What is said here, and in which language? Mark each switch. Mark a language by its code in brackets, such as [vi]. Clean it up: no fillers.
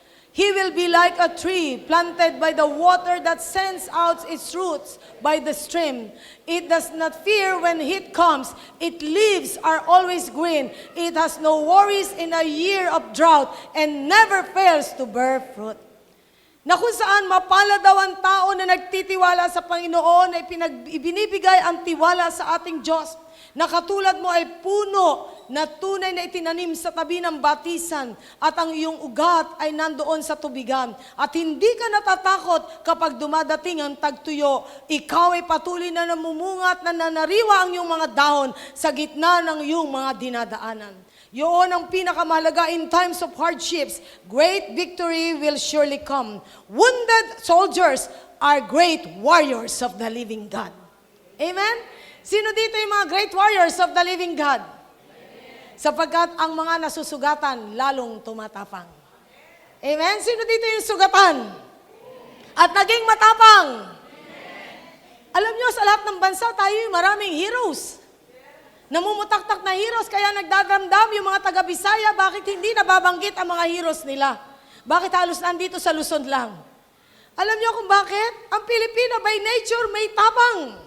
[en] He will be like a tree planted by the water that sends out its roots by the stream. It does not fear when heat comes. Its leaves are always green. It has no worries in a year of drought and never fails to bear fruit. [tl] Na kung saan mapalad daw ang tao na nagtitiwala sa Panginoon ay ibinibigay ang tiwala sa ating Diyos. Na katulad mo ay puno na tunay na itinanim sa tabi ng batisan at ang iyong ugat ay nandoon sa tubigan. At hindi ka natatakot kapag dumadating ang tagtuyo. Ikaw ay patuloy na namumungat na nanariwa ang iyong mga dahon sa gitna ng iyong mga dinadaanan. Yun ang pinakamahalaga [en] in times of hardships. Great victory will surely come. Wounded soldiers are great warriors of the living God. Amen? [tl] Sino dito yung mga [en] great warriors of the living God? [tl] Sapagkat ang mga nasusugatan lalong tumatapang. Amen? Sino dito yung sugatan? At naging matapang? Alam nyo, sa lahat ng bansa, tayo yung maraming heroes. Namumutaktak na heroes, kaya nagdadamdam yung mga taga-Bisaya, bakit hindi nababanggit ang mga heroes nila? Bakit halos nandito sa Luzon lang? Alam niyo kung bakit? Ang Pilipino by nature may tapang.